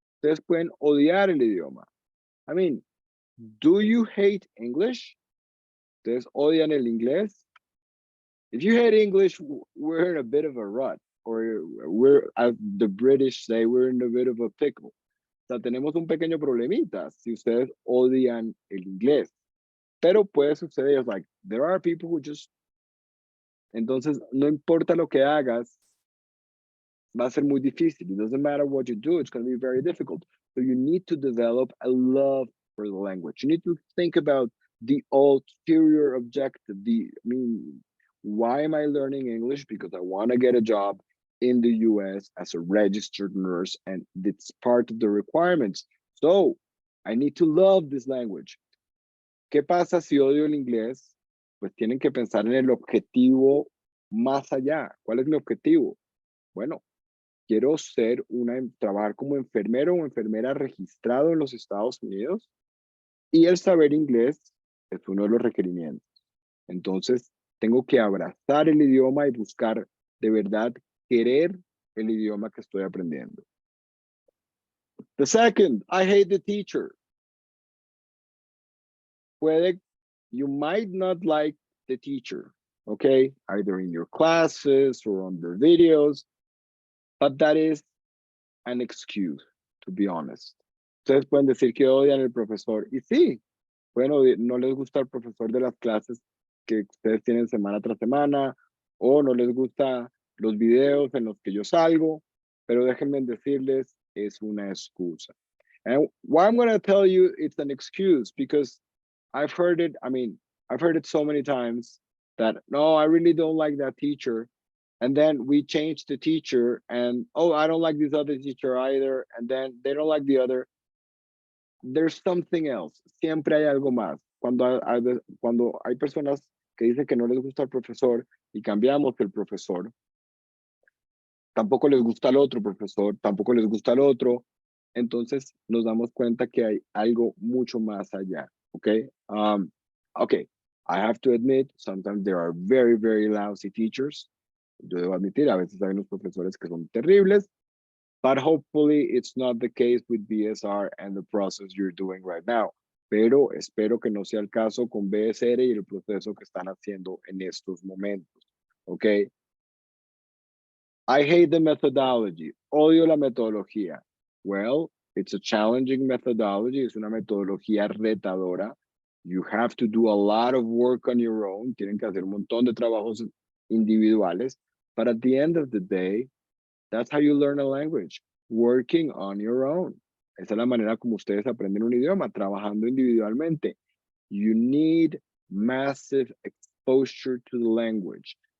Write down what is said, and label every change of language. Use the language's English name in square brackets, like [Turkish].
[Spanish] Ustedes pueden odiar el idioma. [English] I mean, do you hate English? [Spanish] ¿Ustedes odian el inglés? [English] If you hate English, we're in a bit of a rut, or we're, as the British say, we're in a bit of a pickle. [Spanish] O sea, tenemos un pequeño problemita si ustedes odian el inglés. Pero puede suceder, like, [English] there are people who just... [Spanish] Entonces, no importa lo que hagas, va a ser muy difícil. [English] It doesn't matter what you do, it's going to be very difficult. So you need to develop a love for the language. You need to think about the ulterior objective. Why am I learning English? Because I want to get a job in the US as a registered nurse, and it's part of the requirements. So I need to love this language. [Spanish] ¿Qué pasa si odio el inglés? Pues tienen que pensar en el objetivo más allá. ¿Cuál es mi objetivo? Bueno, quiero trabajar como enfermero o enfermera registrado en los Estados Unidos, y el saber inglés es uno de los requerimientos. Entonces, tengo que abrazar el idioma y buscar de verdad querer el idioma que estoy aprendiendo. [English] The second, I hate the teacher. You might not like the teacher, okay? Either in your classes or on the videos, but that is an excuse, to be honest. [Spanish] Ustedes pueden decir que odian al profesor, y sí, bueno, no les gusta el profesor de las clases que ustedes tienen semana tras semana, o no les gusta los videos en los que yo salgo, pero déjenme decirles, es una excusa. [English] And why I'm going to tell you it's an excuse, because I've heard it so many times that, no, I really don't like that teacher. And then we change the teacher, and, oh, I don't like this other teacher either. And then they don't like the other. There's something else. [Spanish] Siempre hay algo más. Cuando hay personas que dicen que no les gusta el profesor y cambiamos el profesor, tampoco les gusta el otro profesor, tampoco les gusta el otro. Entonces nos damos cuenta que hay algo mucho más allá. Okay. Okay. [English] I have to admit, sometimes there are very, very lousy teachers. [Spanish] Yo debo admitir, a veces hay unos profesores que son terribles, [English] but hopefully it's not the case with BSR and the process you're doing right now. [Spanish] Pero espero que no sea el caso con BSR y el proceso que están haciendo en estos momentos. [English] Okay. I hate the methodology. [Spanish] Odio la metodología. [English] Well, it's a challenging methodology. [Spanish] Es una metodología retadora. [English] You have to do a lot of work on your own. [Spanish] Tienen que hacer un montón de trabajos individuales. [English] But at the end of the day, that's how you learn a language, working on your own. [Spanish] Esa es la manera como ustedes aprenden un idioma, trabajando individualmente. [English] You need massive exposure to the language.